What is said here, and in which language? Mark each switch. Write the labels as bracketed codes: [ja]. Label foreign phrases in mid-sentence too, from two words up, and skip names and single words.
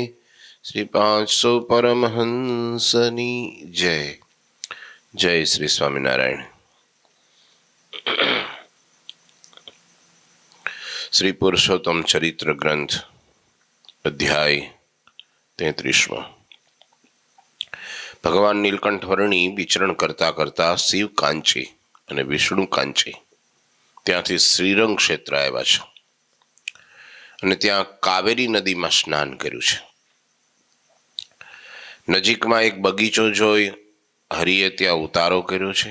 [gu] શ્રી 500 પરમહંસની જય। જય શ્રી સ્વામીનારાયણ। શ્રી પુરુષોત્તમ ચરિત્ર ગ્રંથ અધ્યાય 33। भगवान નીલકંઠ વર્ણી વિચરણ કરતા કરતા શિવ કાંચી અને વિષ્ણુ કાંચી ત્યાંથી શ્રીરંગ ક્ષેત્ર આવ્યા છે અને ત્યાં કાવેરી નદીમાં સ્નાન કર્યું છે। નજીકમાં એક બગીચો જોઈ હરિએ ત્યાં ઉતારો કર્યો છે।